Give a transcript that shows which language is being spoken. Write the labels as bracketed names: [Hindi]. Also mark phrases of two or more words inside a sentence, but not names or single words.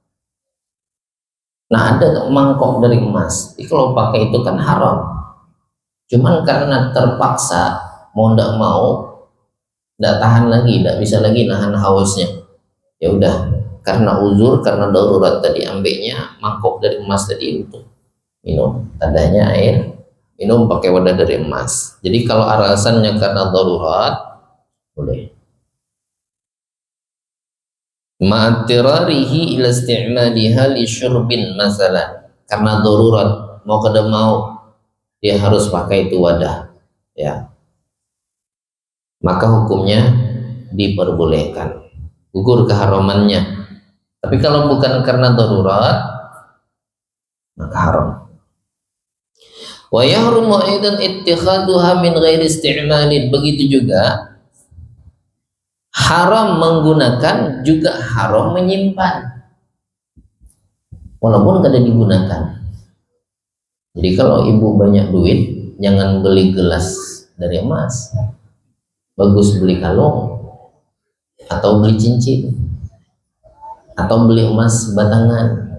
[Indonesian] Nah ada tuh mangkok dari emas, jadi kalau pakai itu kan haram, cuman karena terpaksa mau ndak mau, ndak tahan lagi, ndak bisa lagi nahan hausnya, ya udah karena uzur, karena darurat tadi ambilnya mangkok dari emas tadi untuk minum, tandanya air, minum pakai wadah dari emas. Jadi kalau alasannya karena darurat boleh. [Arabic] مع اضطراره إلى استعمالها لشرب [Indonesian] masalah, karena darurat mau kada mau dia harus pakai itu wadah ya, maka hukumnya diperbolehkan, gugur keharamannya. Tapi kalau bukan karena darurat maka haram. [Arabic] ويحرم أيضا اتخاذها من غير استعمال, [Indonesian] begitu juga haram menggunakan, juga haram menyimpan walaupun kada digunakan. Jadi kalau ibu banyak duit jangan beli gelas dari emas, bagus beli kalung atau beli cincin atau beli emas batangan.